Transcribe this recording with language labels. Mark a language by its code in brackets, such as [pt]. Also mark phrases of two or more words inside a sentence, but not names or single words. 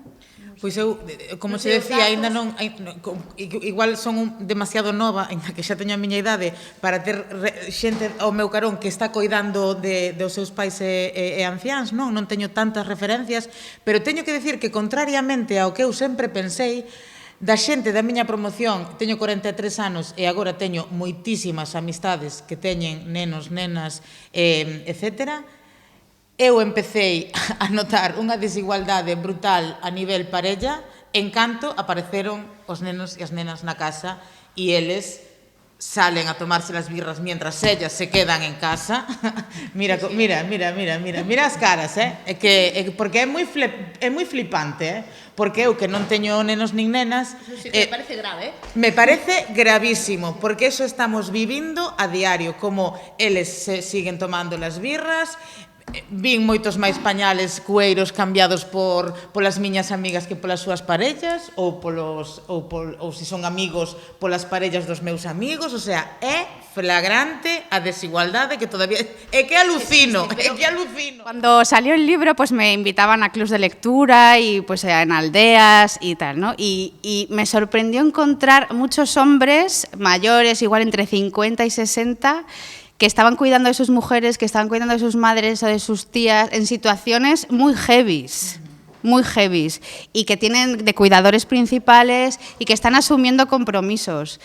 [gl] Pois eu, como se decía, ainda non, igual son demasiado nova, ainda que xa teño a miña idade, para ter xente ao meu carón que está coidando dos seus pais e anciáns, non teño tantas referencias, pero teño que decir que, contrariamente ao que eu sempre pensei, da xente da miña promoción, teño 43 anos e agora teño moitísimas amistades que teñen nenos, nenas, etcétera. Eu empecei a notar unha desigualdade brutal a nivel parella en canto apareceron os nenos e as nenas na casa e eles [es] salen a tomarse las birras mientras ellas se quedan en casa. [gl] Mira as caras, porque é moi flipante, porque eu que non teño nenos nin nenas, me parece grave, me parece gravísimo, porque eso estamos vivindo a diario, como eles [es] se siguen tomando las birras. [gl] Vin moitos máis pañales cueiros cambiados polas miñas amigas que polas súas parellas ou se son amigos polas parellas dos meus amigos, [es] o sea, [gl] é flagrante a desigualdade que todavía é que alucino. [es] Cuando salió el libro, pues me invitaban a clubs de lectura y pues en aldeas y tal, ¿no? Y me sorprendió encontrar muchos hombres mayores, igual entre 50 y 60, que estaban cuidando de sus mujeres, que estaban cuidando de sus madres o de sus tías en situaciones muy heavies, y que tienen de cuidadores principales y que están asumiendo compromisos.